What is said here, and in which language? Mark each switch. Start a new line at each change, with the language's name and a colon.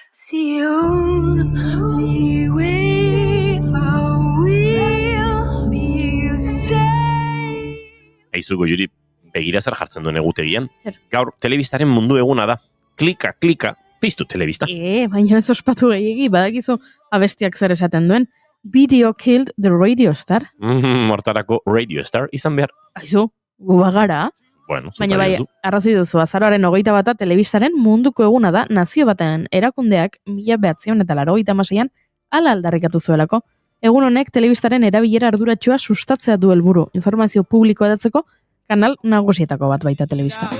English: The only way will be saved.
Basque: Aizu Goiuri, begira zer jartzen duen egutegian. Zer? Gaur, telebistaren mundu eguna da. Klika, klika, piztu telebista. Baina ez ospatu gehiegi, badakizu abestiak zer esaten duen.
English: Video killed the radio star.
Basque: Hortarako Radio Star izan behar. Aizu, gu bagara. Bueno, Baina bai, arrazoi duzu, azaroaren 21 telebistaren munduko eguna da, nazio batean erakundeak 1986an hala aldarrikatu zuelako. Egun honek telebistaren erabilera arduratsua sustatzea du helburu, informazio publikoa edatzeko kanal nagusietako bat baita telebista.